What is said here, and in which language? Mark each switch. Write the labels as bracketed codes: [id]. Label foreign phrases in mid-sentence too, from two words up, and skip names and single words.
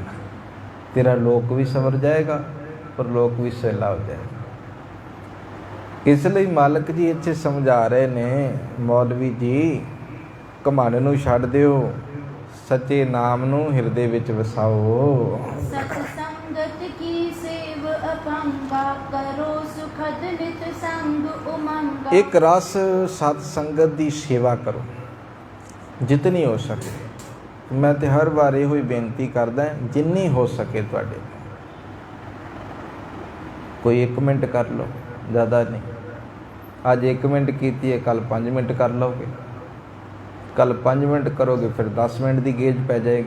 [pa] ਤੇਰਾ ਲੋਕ ਵੀ ਸਵਰ ਜਾਏਗਾ ਪਰ ਲੋਕ ਵੀ ਸਹਿਲਾ ਹੋ ਜਾਏਗਾ। ਇਸ ਲਈ ਮਾਲਕ ਜੀ ਇੱਥੇ ਸਮਝਾ ਰਹੇ ਨੇ, ਮੌਲਵੀ ਜੀ ਘਮੰਡ ਨੂੰ ਛੱਡ ਦਿਓ, ਸੱਚੇ ਨਾਮ ਨੂੰ ਹਿਰਦੇ ਵਿੱਚ ਵਸਾਓ। [bra] सत संगत की सेव अभंगा करो सुखद नित संग उमंगा। [pa] ਇੱਕ ਰਸ ਸਤ ਸੰਗਤ ਦੀ ਸੇਵਾ ਕਰੋ ਜਿਤਨੀ ਹੋ ਸਕੇ। ਮੈਂ ਤੇ ਹਰ ਵਾਰ ਇਹੋ ਹੀ ਬੇਨਤੀ ਕਰਦਾ ਜਿੰਨੀ ਹੋ ਸਕੇ ਤੁਹਾਡੇ। ਕੋਈ 1 ਮਿੰਟ ਕਰ ਲਓ, ਜ਼ਿਆਦਾ ਨਹੀਂ। ਅੱਜ 1 ਮਿੰਟ ਕੀਤੀ ਹੈ, ਕੱਲ 5 ਮਿੰਟ ਕਰ ਲਓਗੇ, ਕੱਲ 5 ਮਿੰਟ ਕਰੋਗੇ ਫਿਰ 10 ਮਿੰਟ ਦੀ ਗੇਜ ਪੈ ਜਾਏਗੀ।